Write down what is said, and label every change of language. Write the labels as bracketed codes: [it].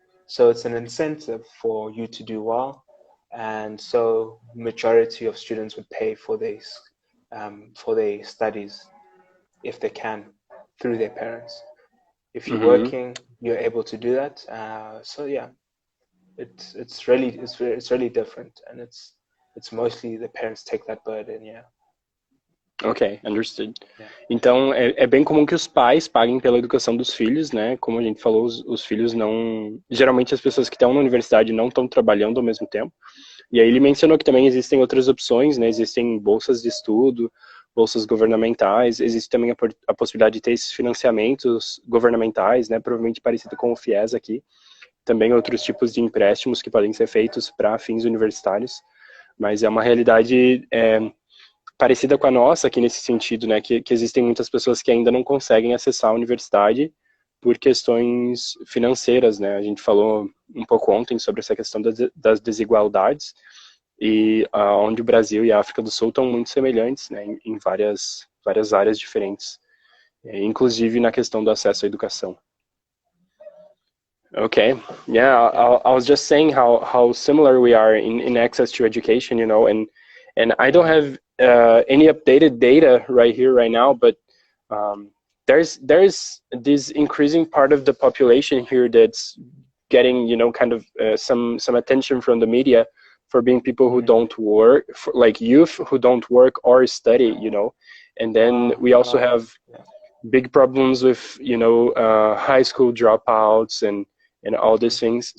[en] So it's an incentive for you to do well, and so majority of students would pay for their studies if they can through their parents. If you're Mm-hmm. working, you're able to do that. So yeah, it's really different, and it's mostly the parents take that burden. Yeah, Ok, understood. yeah. [pt] Então, é bem comum que os pais paguem pela educação dos filhos, né? Como a gente falou, os filhos não... Geralmente as pessoas que estão na universidade não estão trabalhando ao mesmo tempo. E aí ele mencionou que também existem outras opções, né? Existem bolsas de estudo, bolsas governamentais, existe também a possibilidade de ter esses financiamentos governamentais, né? Provavelmente parecido com o FIES aqui. Também outros tipos de empréstimos que podem ser feitos para fins universitários. Mas é uma realidade parecida com a nossa aqui nesse sentido, né, que existem muitas pessoas que ainda não conseguem acessar a universidade por questões financeiras, né, a gente falou um pouco ontem sobre essa questão das desigualdades, e onde o Brasil e a África do Sul estão muito semelhantes, né, em várias várias áreas diferentes, inclusive na questão do acesso à educação. [en] Okay, yeah, I was just saying how similar we are in access to education, you know, and I don't have any updated data right here, right now, but there's this increasing part of the population here that's getting, you know, kind of some attention from the media for being people who don't work, like youth who don't work or study, you know, and then we also have big problems with, you know, high school dropouts and all these things.